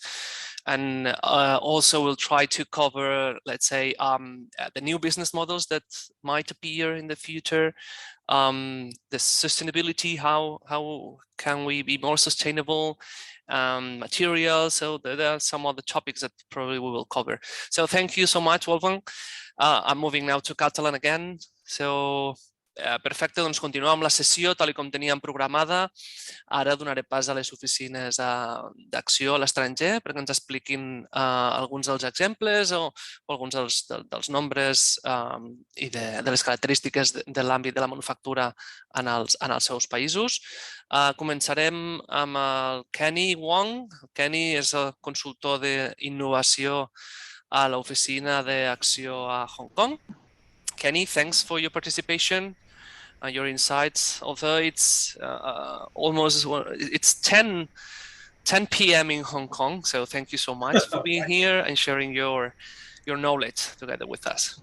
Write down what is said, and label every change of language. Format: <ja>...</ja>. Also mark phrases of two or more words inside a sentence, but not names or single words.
<en>And also we'll try to cover, let's say, the new business models that might appear in the future, the sustainability, how can we be more sustainable, materials. So there are some other topics that probably we will cover. So thank you so much, Wolfgang. I'm moving now to Catalan again.</en> <ca>So Perfecte, doncs continuem amb la sessió tal com teníem programada. Ara donaré pas a les oficines d'acció a l'estranger perquè ens expliquin alguns dels exemples o alguns dels nombres i de les característiques de l'àmbit de la manufactura en els seus països. Començarem amb el Kenny Wong. Kenny és el consultor d'innovació a l'oficina d'acció a Hong Kong.</ca> <en>Kenny, thanks for your participation. Your insights, although it's it's 10 p.m. in Hong Kong, so thank you so much for being here and sharing your knowledge together with us.</en>